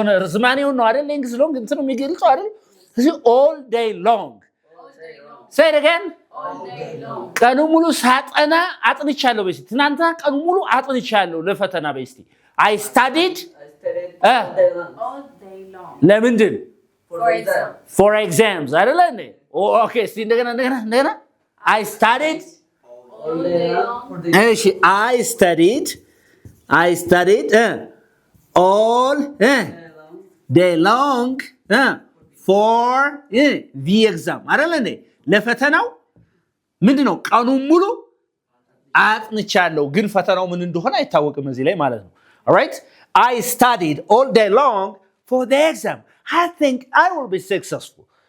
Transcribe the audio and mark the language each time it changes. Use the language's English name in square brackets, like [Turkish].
[Amharic] የሆነ ርዝማኔው ነው አይደል? እንግሊዝ long እንትን ነው የሚገልጸው አይደል? ስለዚህ [English] all day long say it again [Amharic] ቀኑ ሙሉ ሳጠና አጥንቻለሁ በስቲ ትናንትና ቀኑ ሙሉ አጥንቻለሁ ለፈተና በስቲ [English] I studied all day long [Amharic] ለምንድን [English] for exams [Amharic] አይደል እንዴ? [English] Okay [Amharic] እስቲ እንደገና [English] I studied all day long እሺ I studied all day long for the exam [Amharic] አይደል እንዴ? ለፈተናው ምንድነው? ቀኑ ሙሉ አጥንቻለሁ ግን ፈተናው ምን እንደሆነ አይታወቅም እዚህ ላይ ማለት ነው። [English] All right? I studied all day long for the exam. I think I will be successful.